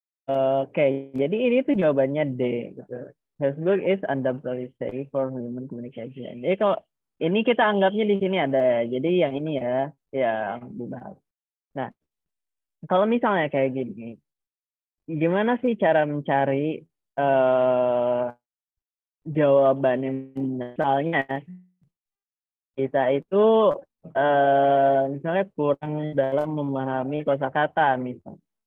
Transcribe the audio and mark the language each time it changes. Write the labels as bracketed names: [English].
[Indonesian] Oke, jadi ini tuh jawabannya D gitu. [English] Facebook is undoubtedly safe for human communication. [Indonesian] Jadi kalau ini kita anggapnya di sini ada, jadi yang ini ya yang dibahas. Nah, kalau misalnya kayak gini, gimana sih cara mencari eh, jawaban yang misalnya kita itu misalnya kurang dalam memahami kosakata misalnya.